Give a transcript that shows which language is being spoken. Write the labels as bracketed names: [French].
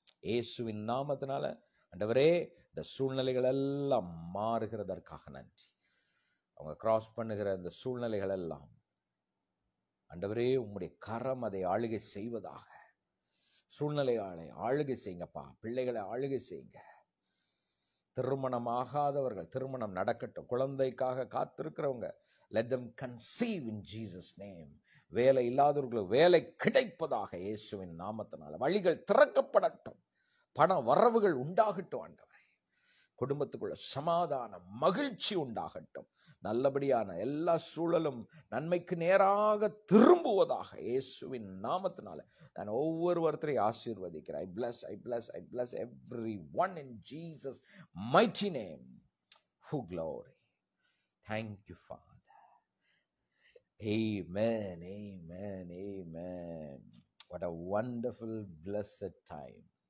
[Tamil] இயேசுவின் நாமத்தினால ஆண்டவரே, இந்த சூழ்நிலைகள் எல்லாம் மாறுகிறதற்காக நன்றி. அவங்க கிராஸ் பண்ணுகிற இந்த சூழ்நிலைகள் எல்லாம் ஆண்டவரே உம்முடைய கரம் அதை ஆளுகை செய்வதாக. சூழ்நிலைகளை ஆளுகை செய்யுங்கப்பா, பிள்ளைகளை ஆளுகை செய்யுங்க. திருமணமாகாதவர்கள் திருமணம் நடக்கட்டும், குழந்தைக்காக காத்திருக்கிறவங்க [English] let them conceive in Jesus name. [Tamil] வேலை இல்லாதவர்களுக்கு வேலை கிடைப்பதாக இயேசுவின் நாமத்தினால. வழிகள் திறக்கப்படட்டும், பண வரவுகள் உண்டாகட்டும் ஆண்டவரே. குடும்பத்துக்குள்ள சமாதானம், மகிழ்ச்சி உண்டாகட்டும். நல்லபடியான எல்லா சூழலும் நன்மைக்கு நேராக திரும்புவதாக இயேசுவின் நாமத்தினால நான் ஒவ்வொருவரையும் ஆசீர்வதிக்கிறேன். [English] I bless everyone in Jesus mighty name. Who glory. Thank you, Father. Amen, amen, amen. What a wonderful, blessed time.